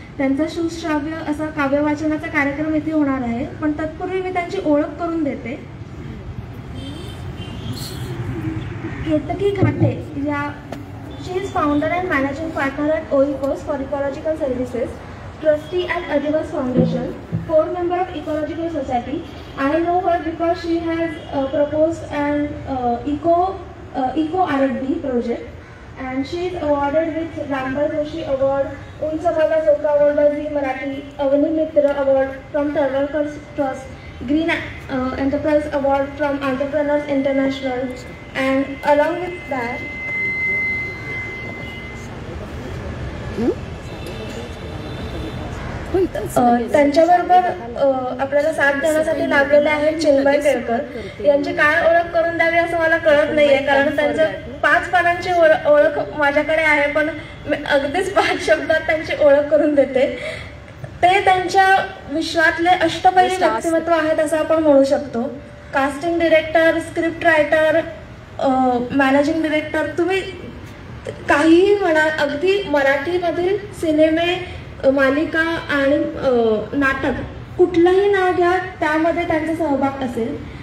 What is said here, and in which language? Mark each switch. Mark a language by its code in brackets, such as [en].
[mr] त्यांचा सुश्राव्य असा काव्य वाचनाचा कार्यक्रम इथे होणार आहे, पण तत्पूर्वी मी त्यांची ओळख करून देते. [en] केतकी घाटे या she is founder and managing partner at Oikos for ecological services, trustee at Adivas Foundation, core member of Ecological Society. I know her because she has proposed an eco R&D project, and she is awarded with Rambal Joshi Award, Unch Bhala Soka Award by Zee Marathi, Avani Mitra Award from Tarwarkar Trust, Green Enterprise Award from Entrepreneurs International, and along with that, [mr] त्यांच्याबरोबर आपल्याला साथ देण्यासाठी लाभलेले आहेत चिन्मय केळकर. यांची काय ओळख करून द्यावी असं मला कळत नाहीये, कारण त्यांच्या 5 पानांची ओळख माझ्याकडे आहे, पण मी अगदीच 5 शब्दात त्यांची ओळख करून देते. ते त्यांच्या विश्वातले अष्टपैली व्यक्तिमत्व आहेत असं आपण म्हणू शकतो. Casting director, script writer, managing director, तुम्ही काहीही म्हणा, अगदी मराठीमधील सिनेमे, मालिका आणि नाटक कुठलंही नाव घ्या, त्यामध्ये त्यांचा सहभाग असेल.